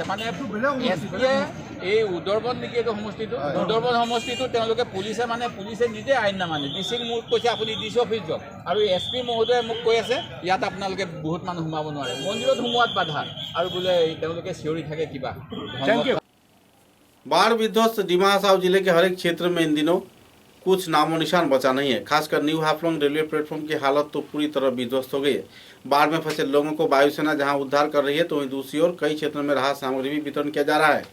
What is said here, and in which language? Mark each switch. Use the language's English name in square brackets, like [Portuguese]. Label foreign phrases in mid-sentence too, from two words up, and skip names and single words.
[Assamese] মানে SPয়ে এই উদৰবন নেকি এইটো সমষ্টিটো, উদৰবন সমষ্টিটো তেওঁলোকে পুলিচে নিজে আইন নামানে। DC মোক কৈছে আপুনি DC অফিচ যাওক, আৰু SP মহোদয়ে মোক কৈ আছে ইয়াত আপোনালোকে বহুত মানুহ সোমাব নোৱাৰে, মন্দিৰত সোমোৱাত বাধা, আৰু বোলে তেওঁলোকে চিঞৰি থাকে কিবা। [Hindi] बाढ़ विध्वस्त डिमा हसाओ जिले के हर एक क्षेत्र में इन दिनों कुछ नामो निशान बचा नहीं है। खासकर न्यू हाफलोंग रेलवे प्लेटफॉर्म की हालत तो पूरी तरह विध्वस्त हो गई है। बाढ़ में फंसे लोगों को वायुसेना जहां उद्धार कर रही है, तो वहीं दूसरी ओर कई क्षेत्रों में राहत सामग्री भी वितरण किया जा रहा है।